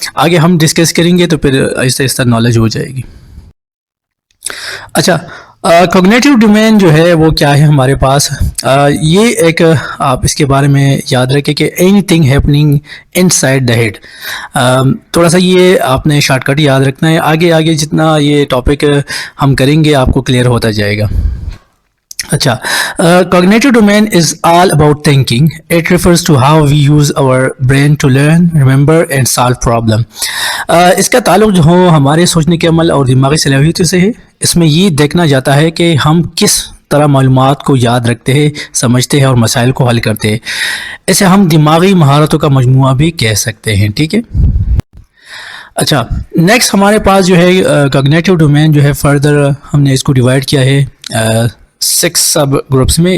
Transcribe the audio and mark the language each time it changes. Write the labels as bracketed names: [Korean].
[Urdu] آگے ہم ڈسکس کریں گے تو پھر آہستہ آہستہ نالج ہو جائے گی. اچھا, کوگنیٹیو ڈومین جو ہے وہ کیا ہے ہمارے پاس, یہ ایک آپ اس کے بارے میں یاد رکھیں کہ [English] Anything happening inside the head. [Urdu] تھوڑا سا یہ آپ نے شارٹ کٹ یاد رکھنا ہے. آگے آگے جتنا یہ ٹاپک ہم کریں گے آپ کو کلیئر ہوتا جائے گا. [English] اچھا, cognitive domain is all about thinking. It refers to how we use our brain to learn, remember and solve problem. [Urdu] اس کا تعلق جو ہو ہمارے سوچنے کے عمل اور دماغی صلاحیتوں سے ہے. اس میں یہ دیکھنا جاتا ہے کہ ہم کس طرح معلومات کو یاد رکھتے ہیں, سمجھتے ہیں اور مسائل کو حل کرتے ہیں. اسے ہم دماغی مہارتوں کا مجموعہ بھی کہہ سکتے ہیں. ٹھیک ہے. اچھا, نیکسٹ ہمارے پاس جو ہے کوگنیٹیو ڈومین جو ہے فردر ہم نے اس کو ڈیوائڈ کیا ہے 6 سب گروپس میں.